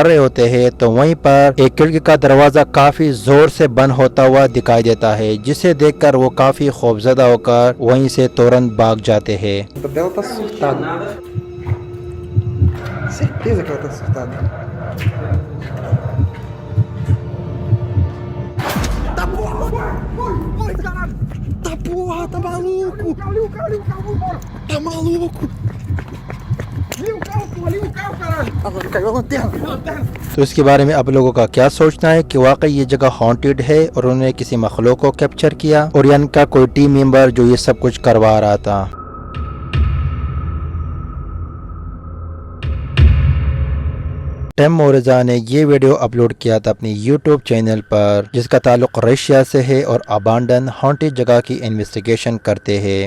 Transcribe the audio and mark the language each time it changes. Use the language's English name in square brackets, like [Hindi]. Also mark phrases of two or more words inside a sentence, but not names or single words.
[Hindi] रहे होते हैं तो वहीं पर एक खिड़की का दरवाजा काफी जोर से बंद होता हुआ दिखाई देता है, जिसे देखकर वो काफी खौफजदा होकर वहीं से तुरंत भाग जाते हैं। [Portuguese] A dela tá surtada. Certeza que ela tá surtada. Tá porra! Oi, caralho! Tá porra, tá maluco! Ali o carro, vambora! Tá maluco! Ali o carro, pô, ali o carro, caralho! Agora caiu a lanterna! [Hindi] तो इसके बारे में आप लोगों का क्या सोचना है कि वाकई ये जगह हॉन्टेड है और उन्होंने किसी मखलूक को कैप्चर किया और या इनका कोई [English] team member [Hindi] जो ये सब कुछ करवा रहा था। टिम मोरेज़ा ने ये वीडियो अपलोड किया था अपनी YouTube चैनल पर, जिसका ताल्लुक रशिया से है और [English] abandoned haunted [Hindi] जगह की इन्वेस्टिगेशन करते हैं।